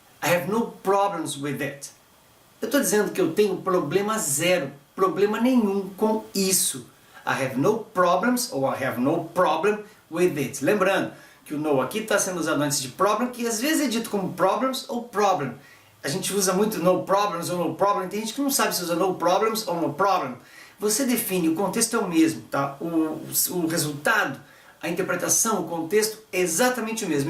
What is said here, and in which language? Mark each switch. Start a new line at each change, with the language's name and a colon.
English: I have no problems with it.
Portuguese: Eu estou dizendo que eu tenho problema zero, problema nenhum com isso.
English: I have no problems ou I have no problem with it.
Portuguese: Lembrando que o no aqui está sendo usado antes de problem, que às vezes é dito como problems ou problem. A gente usa muito no problems ou no problem, tem gente que não sabe se usa no problems ou no problem. Você define, o contexto é o mesmo, tá? O resultado, a interpretação, o contexto é exatamente o mesmo.